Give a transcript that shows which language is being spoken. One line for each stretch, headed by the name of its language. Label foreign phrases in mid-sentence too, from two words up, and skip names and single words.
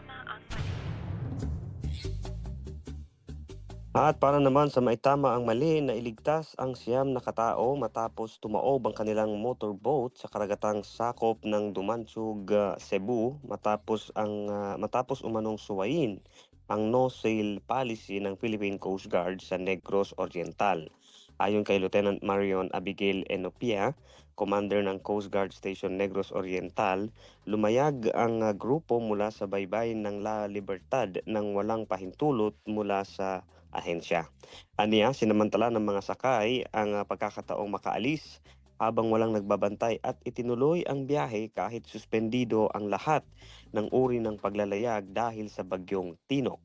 Filipino: At para naman sa maitama ang mali na iligtas ang siyam na katao matapos tumaob ang kanilang motorboat sa karagatang sakop ng Dumansug, Cebu matapos umanong suwayin ang
English: no-sail policy
Filipino: ng Philippine Coast Guard sa Negros Oriental. Ayon kay Lieutenant Marion Abigail Enopia, Commander ng Coast Guard Station Negros Oriental, lumayag ang grupo mula sa baybayin ng La Libertad nang walang pahintulot mula sa ahensya. Aniya, sinamantala ng mga sakay ang pagkakataong makaalis habang walang nagbabantay at itinuloy ang biyahe kahit suspendido ang lahat ng uri ng paglalayag dahil sa Bagyong Tino.